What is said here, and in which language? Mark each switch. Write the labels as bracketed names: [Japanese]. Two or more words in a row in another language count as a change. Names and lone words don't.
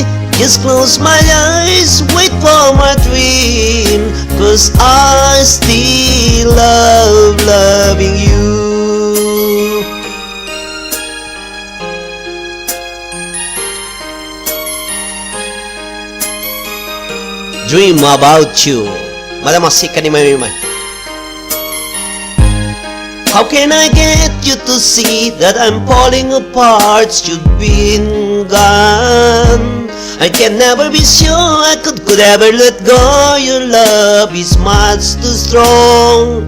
[English] Just close my eyes, wait for my dream, 'cause I still love loving you. Dream about you. [Iloko] Malamasik ka ni Mami May. [English] How can I get you to see that I'm falling apart? You've been gone. I can never be sure I could ever let go. Your love is much too strong.